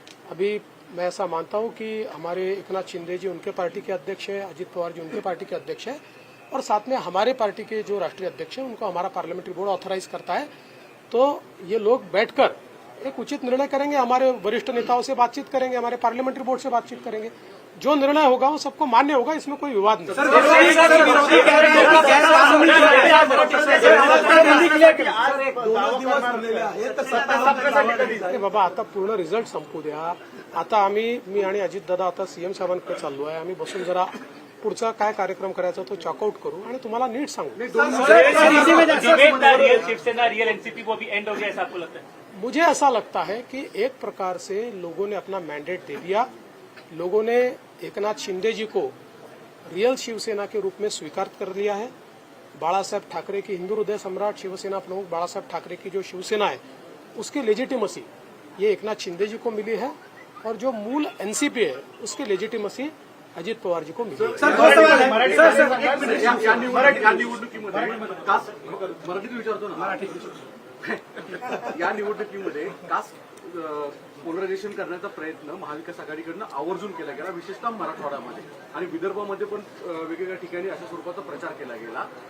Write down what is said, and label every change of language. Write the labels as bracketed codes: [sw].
[hi] अभी मैं ऐसा मानता हूं कि हमारे एकनाथ शिंदे जी उनके पार्टी के अध्यक्ष है, अजित पवार जी उनके पार्टी के अध्यक्ष है और साथ में हमारे पार्टी के जो राष्ट्रीय अध्यक्ष हैं उनको हमारा पार्लियामेंट्री बोर्ड ऑथराइज करता है। तो ये लोग बैठकर एक उचित निर्णय करेंगे, हमारे वरिष्ठ नेताओं से बातचीत करेंगे, हमारे पार्लियामेंट्री बोर्ड से बातचीत करेंगे, जो निर्णय होगा वो सबको मान्य होगा, इसमें कोई विवाद नहीं। [mr] अरे बाबा, आता पूर्ण रिझल्ट संपू द्या. आता मी आणि अजितदादा आता सीएम साहेबांकडे चाललो आहे. आम्ही बसून जरा पुढचा काय कार्यक्रम करायचा तो चॉकआउट करू आणि तुम्हाला नीट सांगू. [hi] शिवसेना रियल एनसीपी को भी एंड हो गया ऐसा आपको लगता है? मुझे ऐसा लगता है कि एक प्रकार से लोगों ने अपना मैंडेट दे दिया. लोगों ने एकनाथ शिंदे जी को रियल शिवसेना के रूप में स्वीकार कर लिया है. बाला साहेब ठाकरे की हिंदू हृदय सम्राट शिवसेना प्रमुख बाला साहेब ठाकरे की जो शिवसेना है उसकी लेजिटिमसी ये एकनाथ शिंदे जी को मिली है और जो मूल एनसीपी है उसकी लेजिटिमसी अजित पवार जी को मिली है. [mr] या निवडणुकीमध्ये मराठीत विचारतो ना, या निवडणुकीमध्ये कास्ट पोलरायझेशन करण्याचा प्रयत्न महाविकास आघाडीकडनं आवर्जून केला गेला, विशेषतः मराठवाड्यामध्ये आणि विदर्भामध्ये पण वेगवेगळ्या ठिकाणी अशा स्वरूपाचा प्रचार केला गेला.